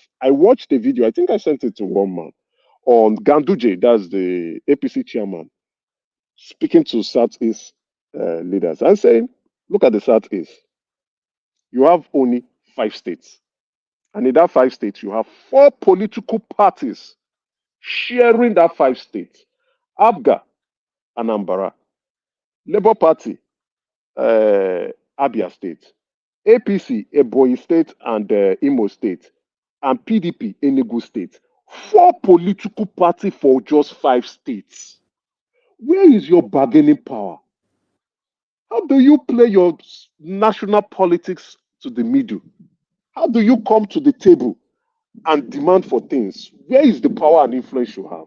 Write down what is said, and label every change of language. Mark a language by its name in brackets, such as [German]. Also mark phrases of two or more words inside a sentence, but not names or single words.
[English] I watched the video, I think I sent it to one man, on Ganduje, that's the APC chairman, speaking to Southeast leaders and saying, look at the Southeast. You have only 5 states. And in that 5 states, you have 4 political parties sharing that 5 states. ABGA, Anambra, Labour Party, Abia State, APC, Ebonyi State and Imo State, and PDP, Enugu State. 4 political parties for just 5 states. Where is your bargaining power? How do you play your national politics to the middle? How do you come to the table and demand for things? Where is the power and influence you have?